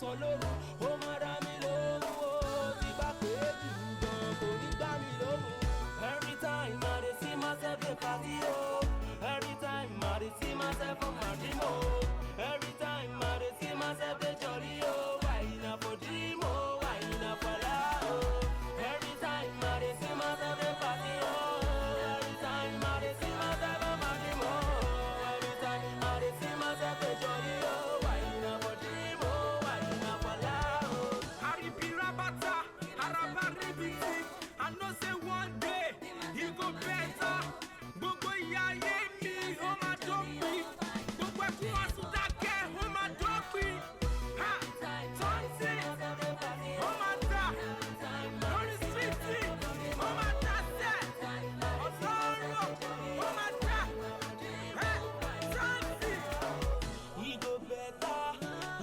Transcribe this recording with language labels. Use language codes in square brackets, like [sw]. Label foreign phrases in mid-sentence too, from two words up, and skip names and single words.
[yo] lóru ó máa dá mi lóhùn o tí bá pé jù gan kò ní dá mi lóhùn. [pcm] Every time I dey see myself dey party o, every time I dey see myself for my dream o, every time I dey see myself dey jolly o, why na for dream o, why na for lie o. Every time I dey see myself dey party o, every time I dey see myself for my dream o, every time I dey see myself dey jolly o, why na for dream o, why na for lie o. Aribi rabata, araba ribiti. I know say one day he go better. [yo] Gbogbo ìyà ayé mi ó máa dópin. Gbogbo ẹkún àsùndákẹ́ ó máa dópin. Ha! Tọ́ntì ó máa dà. Lórí síìtì ó máa dà sẹ́. Ọ̀sọ́rọ̀ ó máa dà. Tọ́ntì. [pcm] He go better.